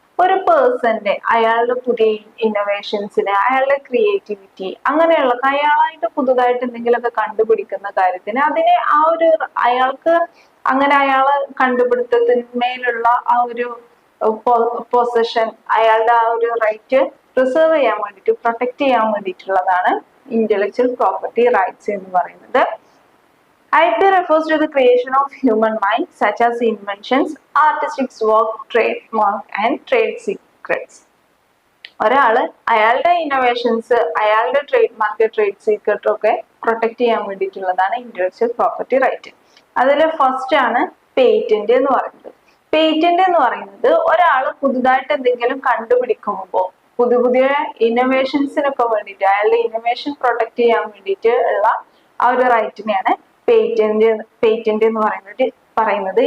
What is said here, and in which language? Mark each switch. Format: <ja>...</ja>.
<ml>ഒരു പേഴ്സന്റെ അയാളുടെ പുതിയ ഇന്നോവേഷൻസിന്, അയാളുടെ ക്രിയേറ്റിവിറ്റി, അങ്ങനെയുള്ള അയാളായിട്ട് പുതുതായിട്ട് എന്തെങ്കിലുമൊക്കെ കണ്ടുപിടിക്കുന്ന കാര്യത്തിന് അതിനെ അയാൾക്ക് അങ്ങനെ അയാളെ കണ്ടുപിടുത്തത്തിന്മേലുള്ള ആ ഒരു പൊസഷൻ, അയാളുടെ ആ ഒരു റൈറ്റ് പ്രിസർവ് ചെയ്യാൻ വേണ്ടിയിട്ട്, പ്രൊട്ടക്ട് ചെയ്യാൻ വേണ്ടിയിട്ടുള്ളതാണ് ഇന്റലക്ച്വൽ പ്രോപ്പർട്ടി റൈറ്റ്സ് എന്ന് പറയുന്നത്.</ml> <en>IP refers to the creation of human mind, such as inventions, artistic work, trademark and trade secrets.</en> <ml>ഒരാള് അയാളുടെ ഇന്നോവേഷൻസ്, അയാളുടെ ട്രേഡ് മാർക്ക്, ട്രേഡ് സീക്രട്ട് ഒക്കെ പ്രൊട്ടക്ട് ചെയ്യാൻ വേണ്ടിയിട്ടുള്ളതാണ് ഇന്റലക്ച്വൽ പ്രോപ്പർട്ടി റൈറ്റ്. അതിൽ ഫസ്റ്റ് ആണ് പേറ്റന്റ് എന്ന് പറയുന്നത്. പേറ്റന്റ് എന്ന് പറയുന്നത് ഒരാൾ പുതുതായിട്ട് എന്തെങ്കിലും കണ്ടുപിടിക്കുമ്പോൾ പുതിയ ഇന്നോവേഷൻസിനൊക്കെ വേണ്ടിയിട്ട്, അയാളുടെ ഇന്നോവേഷൻ പ്രൊട്ടക്ട് ചെയ്യാൻ വേണ്ടിയിട്ട് ഉള്ള ആ ഒരു റൈറ്റിനെയാണ് പേറ്റന്റ് എന്ന് പറയുന്നത്.</ml>